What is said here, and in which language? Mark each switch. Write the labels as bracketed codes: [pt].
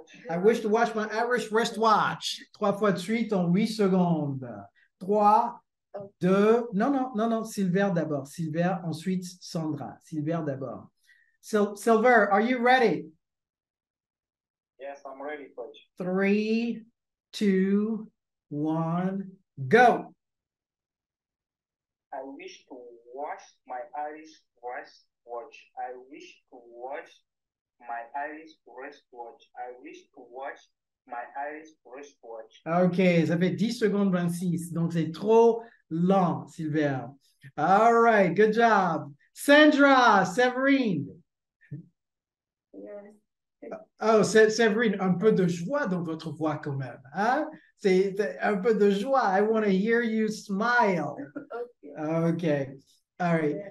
[en] I wish to wash my Irish wristwatch. [fr] 3 fois de suite en 8 secondes. 3, 2, non, Silver d'abord. Silver, ensuite Sandra. Silver d'abord. Silver, [en] are you ready? Yes, I'm ready, Coach. 3, 2, 1, go. I wish to wash my Irish wristwatch. I wish to wash my Irish wristwatch. I wish to wash my Irish wristwatch. [fr] OK, ça fait 10 secondes 26. Donc, c'est trop lent, Silver. [en] All right, good job. Sandra, Severine. Yes. [fr] Oh, Severine, un peu de joie dans votre voix quand même. Hein? C'est un peu de joie. [en] I want to hear you smile. [fr] OK. All right.